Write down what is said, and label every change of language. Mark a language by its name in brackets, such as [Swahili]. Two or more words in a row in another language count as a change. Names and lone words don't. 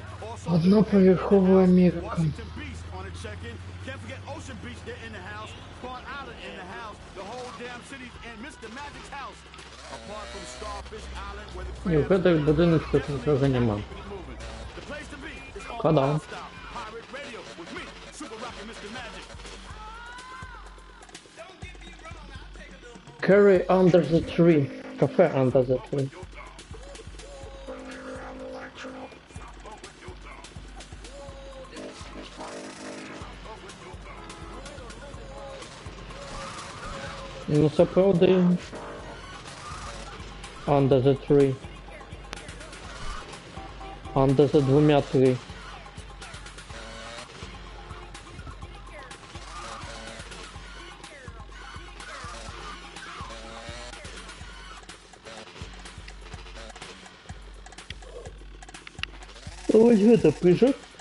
[English] Also, [Russian] Одноповерховая Америка. [English] Washington Beach on a check-in. Can't forget Ocean Beach, they're in the house. Spawn Island in the house. The whole damn city's in Mr. Magic's house. Apart from Starfish Island, where the [Ukrainian] І в этих будиночках нічого нема. [English] The place to be is on Та-да. Wild Style Pirate Radio with me, Super Rocky Mr. Magic. Curry under the tree. Кафе under the tree. [Ukrainian] Ну це правда. [English] Under the tree. Under the двумя tree. [Russian] Ось это прыжок.